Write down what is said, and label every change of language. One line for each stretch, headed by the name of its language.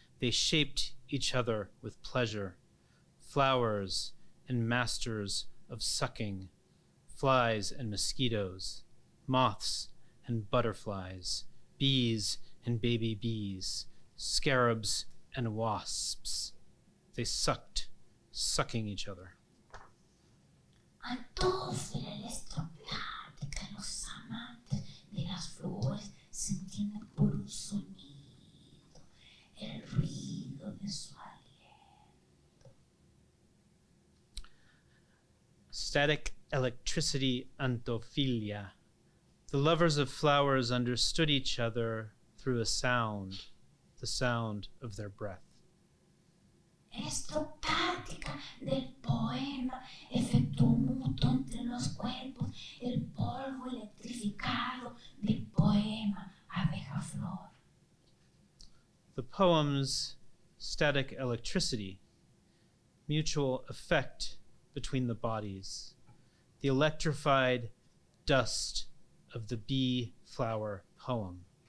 English: They shaped each other with pleasure. Flowers and masters of sucking, flies and mosquitoes, moths and butterflies, bees and baby bees, scarabs and wasps. They sucked, sucking each other.
Spanish: Antófera electrostática, los amantes de las flores se entienden por un sonido, el ruido de su aliento.
English: Static electricity antophilia. The lovers of flowers understood each other through a sound, the sound of their breath.
Spanish: Electrostática del poema, efecto mutuo entre los cuerpos, el polvo electrificado del poema abeja flor.
English: The poem's static electricity, mutual effect between the bodies, the electrified dust of the bee flower poem.